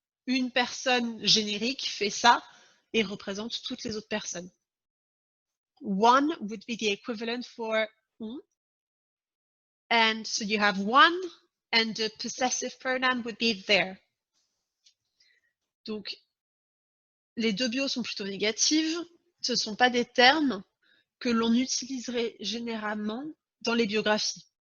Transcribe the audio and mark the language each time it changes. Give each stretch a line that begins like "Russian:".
French: Une personne générique fait ça et représente toutes les autres personnes.
English: One would be the equivalent for on. And so you have one, and the possessive pronoun would be there.
French: Donc, les deux bios sont plutôt négatives. Ce ne sont pas des termes que l'on utiliserait généralement dans les biographies.